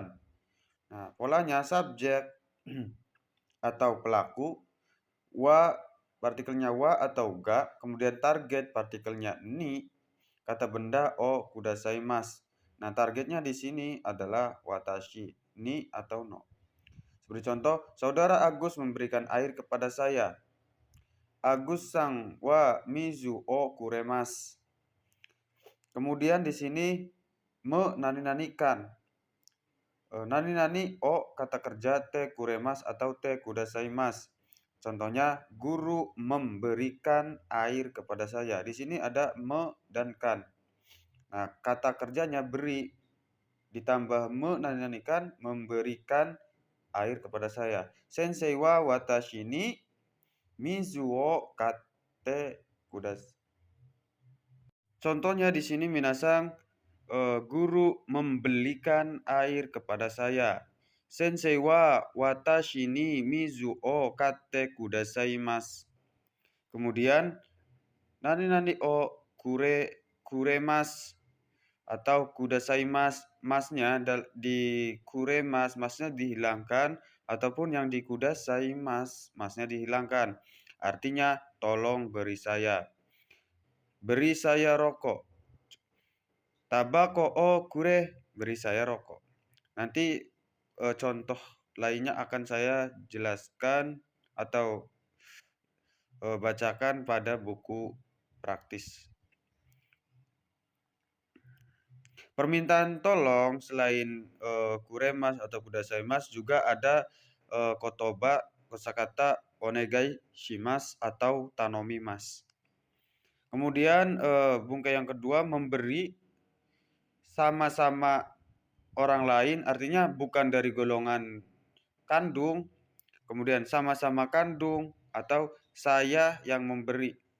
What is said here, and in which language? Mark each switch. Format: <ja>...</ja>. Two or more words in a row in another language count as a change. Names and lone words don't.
<id>Nah, polanya subjek atau pelaku, wa partikelnya wa atau ga, kemudian target partikelnya ni, kata benda</id> <ja>をくださいます.</ja> <id>Nah, targetnya di sini adalah watashi, ni atau no. Seperti contoh, saudara Agus memberikan air kepada saya.</id> <ja>アグスさんは水をくれます.</ja> <id>Kemudian di sini menani-nanikan.</id> <ja>何々を</ja> <id>kata kerja</id> <ja>てくれます atau てくださいます.</ja> <id>Contohnya, guru memberikan air kepada saya. Di sini ada me dan kan. Nah, kata kerjanya beri ditambah menani-nanikan, memberikan air kepada saya.</id> <ja>先生は私に水を買ってください.</ja> <id>Contohnya di sini minasang, guru membelikan air kepada saya.</id> <ja>先生は私に水を買ってくださいます.</ja> <id>Kemudian</id> <ja>何々をくれます</ja> <id>atau kudasaimasu, masnya di kuremas, masnya dihilangkan, ataupun yang di kudasaimasu, masnya dihilangkan. Artinya tolong beri saya. Beri saya rokok.</id> <ja>タバコをくれ,</ja> <id>beri saya rokok. Nanti contoh lainnya akan saya jelaskan atau bacakan pada buku praktis. Permintaan tolong selain kuremas atau kudasaimasu juga ada kotoba, kosakata</id> <ja>お願いします</ja> <id>atau tanomimasu. Kemudian bungkai yang kedua, memberi sama-sama orang lain, artinya bukan dari golongan kandung, kemudian sama-sama kandung, atau saya yang memberi.</id>